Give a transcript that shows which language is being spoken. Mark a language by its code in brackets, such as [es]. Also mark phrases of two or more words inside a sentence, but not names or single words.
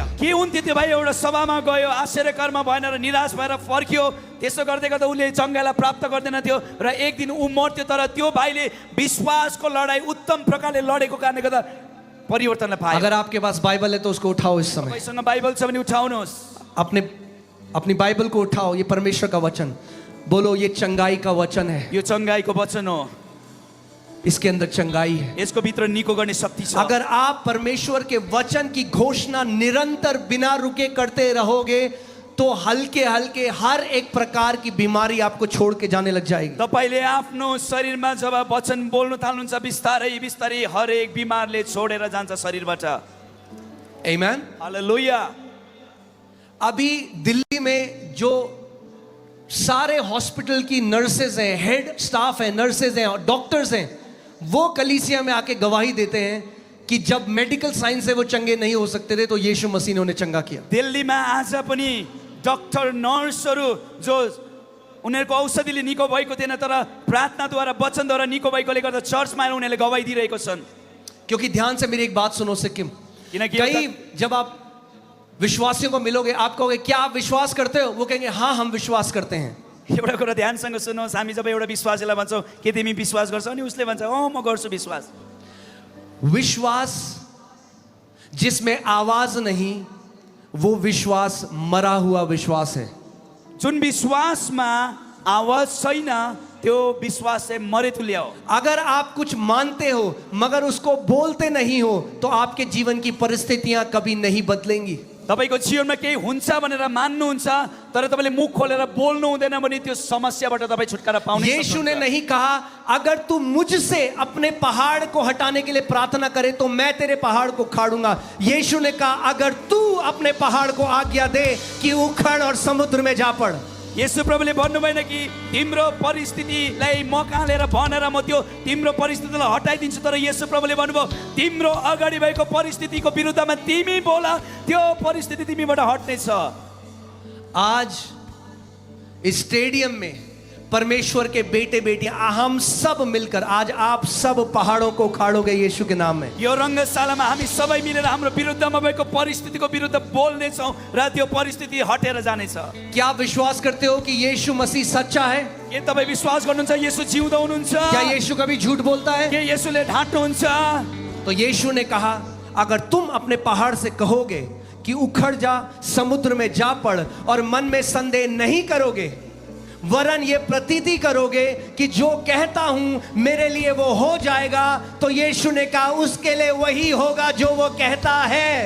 [ne] के हुन्थ्यो त्यो भाइ एउटा सभामा गयो, आश्चर्यकरमा भएन र निराश भएर फर्क्यो। त्यसो गर्दै गर्दा उसले चङ्गाईलाई प्राप्त गर्दैन थियो र एक दिन ऊ मर्थ्यो। तर त्यो भाइले विश्वासको लडाई उत्तम प्रकारले लडेको कारणले गर्दा परिवर्तनलाई पायो। [hi] अगर आपके पास बाइबल है तो उसको उठाओ इस समय। [ne] तपाईसँग बाइबल छ भने उठाउनुहोस्। [hi] अपनी बाइबल को उठाओ। ये परमेश्वर का वचन, बोलो ये चंगाई का वचन है। [ne] यो चङ्गाईको वचन हो, [hi] इसके अंदर चंगाई है। [ne] यसको भित्र निको गर्ने शक्ति छ। [hi] अगर आप परमेश्वर के वचन की घोषणा निरंतर बिना रुके करते रहोगे तो हल्के हल्के हर एक प्रकार की बीमारी आपको छोड़ के जाने लग जाएगी। [ne] तपाईले आफ्नो शरीरमा जब वचन बोल्न थाल्नुहुन्छ बिस्तारै बिस्तारै हरेक बिमारले छोडेर जान्छ शरीरबाट। आमेन। हालेलुया। [hi] अभी दिल्ली में जो सारे हॉस्पिटल की नर्सेज हैं, [en] head staff [hi] हैं, नर्सेज हैं और डॉक्टर्स हैं, वो कलीसिया में आके गवाही देते हैं कि जब [en] medical science [hi] से वो चंगे नहीं हो सकते थे तो यीशु मसीह ने उन्हें चंगा किया। [ne] दिल्लीमा आज पनि डॉक्टर नर्सहरू जो उनीहरूको औषधिले निको भएको थिएन तर प्रार्थनाद्वारा वचनद्वारा निको भएकोले गर्दा चर्चमा आएर उनीहरूले गवाही दिइरहेको छन्। [hi] क्योंकि ध्यान से मेरी एक बात सुनो सिक्किम, कई जब आप विश्वासियों को मिलोगे आप कहोगे क्या आप विश्वास करते हो, वो कहेंगे हाँ हम विश्वास करते हैं। [ne] एउटा कुरा ध्यानसँग सुन्नुहोस्, हामी जब एउटा विश्वासीलाई भन्छौँ के तिमी विश्वास गर्छौ अनि उसले भन्छ अँ म गर्छु विश्वास। [hi] विश्वास जिसमें आवाज नहीं वो विश्वास मरा हुआ विश्वास है। [ne] जुन विश्वासमा आवाज छैन त्यो विश्वास चाहिँ मरेतुल्य हो। [hi] अगर आप कुछ मानते हो मगर उसको बोलते नहीं हो तो आपके जीवन की परिस्थितियां कभी नहीं बदलेंगी। [ne] तपाईको जीवनमा केही हुन्छ भनेर मान्नुहुन्छ तर तपाईले मुख खोलेर बोल्नु हुँदैन भने त्यो समस्याबाट तपाई छुटकारा पाउने। [hi] यीशु ने नहीं कहा अगर तू मुझसे अपने पहाड़ को हटाने के लिए प्रार्थना करे तो मैं तेरे पहाड़ को उखाड़ूंगा। यीशु ने कहा अगर तू अपने पहाड़ को आज्ञा दे कि उखड़ और समुद्र में जा पड़। [ne] यसु प्रभुले भन्नु भएन कि तिम्रो परिस्थितिलाई म कहाँ लिएर भनेर म त्यो तिम्रो परिस्थितिलाई हटाइदिन्छु, तर यसु प्रभुले भन्नुभयो तिम्रो अगाडि भएको परिस्थितिको विरुद्धमा तिमी बोला, त्यो परिस्थिति तिमीबाट हट्नेछ। [hi] आज इस स्टेडियम में परमेश्वर के बेटे बेटियां हम सब मिलकर आज आप सब पहाड़ों को उखाड़ोगे यीशु के नाम में। [ne] यो रंगशालामा हामी सबै मिलेर हाम्रो विरुद्धमा भएको परिस्थितिको विरुद्ध बोल्नेछौँ र त्यो परिस्थिति हटेर जानेछ। [hi] क्या आप विश्वास करते हो कि यीशु मसीह सच्चा है? [ne] के तपाई विश्वास गर्नुहुन्छ येशू जिउँदो हुनुहुन्छ? [hi] क्या यीशु कभी झूठ बोलता है? [ne] के येशूले ढाँट्नुहुन्छ? [hi] तो यीशु ने कहा अगर तुम अपने पहाड़ से कहोगे कि उखड़ जा समुद्र में जा पड़ और मन में संदेह नहीं करोगे वरन ये प्रतीति करोगे कि जो कहता हूं मेरे लिए वो हो जाएगा, तो यीशु ने कहा उसके लिए वही होगा जो वो कहता है।